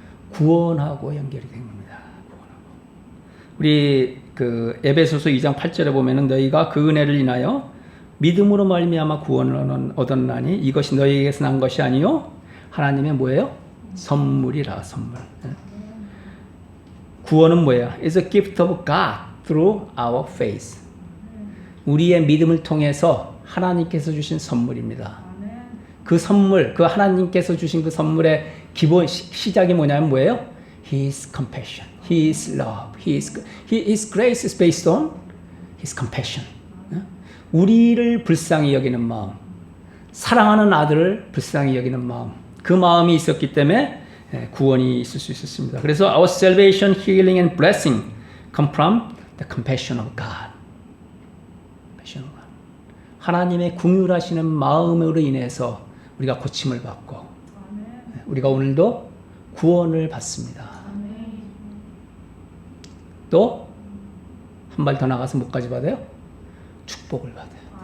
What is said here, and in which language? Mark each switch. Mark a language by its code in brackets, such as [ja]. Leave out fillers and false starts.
[ko] 구원하고 연결이 된 겁니다. 구원하고. 우리 에베소서 2장 8절에 보면은 너희가 그 은혜를 인하여 믿음으로 말미암아 구원을 얻었나니 이것이 너희에게서 난 것이 아니요 하나님의 뭐예요? 선물이라 선물. 구원은 뭐예요? [en] It's a gift of God through our faith. [ko] 우리의 믿음을 통해서 하나님께서 주신 선물입니다. 그 선물, 그 하나님께서 주신 그 선물의 기본 시작이 뭐냐면 뭐예요? [en] His compassion, His love, His grace is based on His compassion. [ko] 우리를 불쌍히 여기는 마음, 사랑하는 아들을 불쌍히 여기는 마음, 그 마음이 있었기 때문에 구원이 있을 수 있었습니다. 그래서 [en] our salvation, healing and blessing come from the compassion of God. [ko] 하나님의 긍휼하시는 마음으로 인해서 우리가 고침을 받고 우리가 오늘도 구원을 받습니다. 또 한 발 더 나가서 뭐까지 받아요? 축복을 받아요.